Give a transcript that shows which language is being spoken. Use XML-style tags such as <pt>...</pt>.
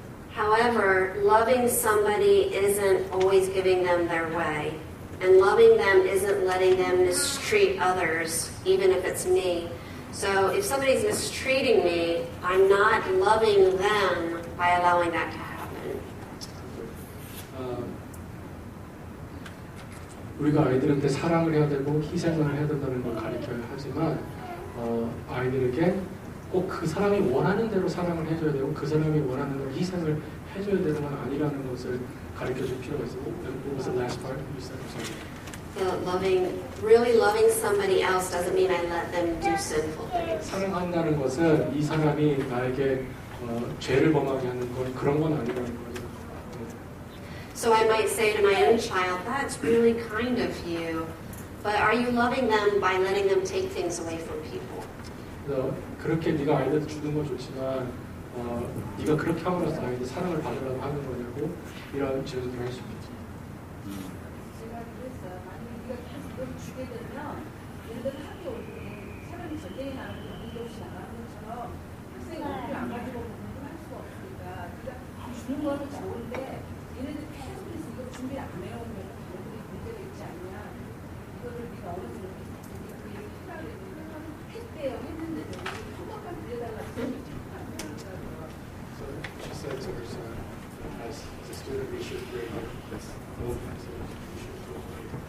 <en>However, loving somebody isn't always giving them their way. And loving them isn't letting them mistreat others, even if it's me. So if somebody's mistreating me, I'm not loving them by allowing that to happen.</en> <ko>우리가 아이들한테 사랑을 해야 되고 희생을 해야 된다는 걸 가르쳐야 하지만 아이들에게 꼭 그 사람이 원하는 대로 사랑을 해줘야 되고 그 사람이 원하는 대로 희생을 해줘야 되는 건 아니라는 것을 가르쳐줄 필요가 있어요.</ko> <en>What was the last part you said? I'm sorry. Really loving somebody else doesn't mean I let them do sinful things.</en> <ko>사랑한다는 것은 이 사람이 나에게 죄를 범하게 하는 건 그런 건 아니라는 거죠.</ko> <en>So I might say to my own child, that's really kind of you, but are you loving them by letting them take things away from people?</en> <ko>그래서 그렇게 네가 아이들한테 주는 건 좋지만 네가 그렇게 함으로써 아이들 사랑을 받으려고 하는 거냐고 이런 질문을 할 수 있겠죠. 제가 그랬어요. 만약에 네가 계속 그걸 주게 되면 얘들 학교 올 때 사람이 전쟁에 나가고 연기 없이 나가는 것처럼 학생이 연기를 안 가지고 공부할 수가 없으니까 네가 주는 거는 좋은데 얘네들 계속해서 이거 준비 안 해오면 얘네들이 문제가 있지 않냐. 이거를 네가 어느 정도 그 얘기 해라 그랬는데 했대요. 했는데도 한번만 빌려달라고 하더라고요.</ko> <en>So she said to her son, as a student, we should bring this old pencil. We should throw away.</en>